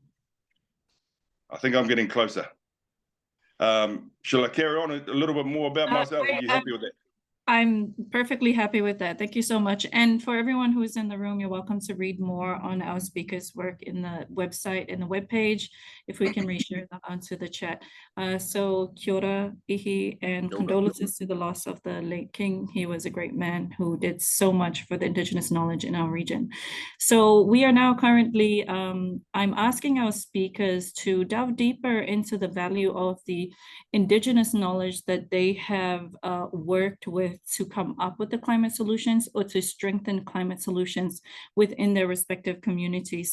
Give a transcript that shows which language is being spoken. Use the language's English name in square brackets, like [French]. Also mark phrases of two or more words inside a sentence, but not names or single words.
[English] I think I'm getting closer. Shall I carry on a little bit more about myself? Are you happy with that? I'm perfectly happy with that. Thank you so much. And for everyone who's in the room, you're welcome to read more on our speakers' work in the website, in the webpage, if we can reshare that onto the chat. So [Māori] kia ora, [English] Ihi, and condolences to the loss of the late king. He was a great man who did so much for the Indigenous knowledge in our region. So we are now currently, I'm asking our speakers to delve deeper into the value of the Indigenous knowledge that they have worked with to come up with the climate solutions or to strengthen climate solutions within their respective communities.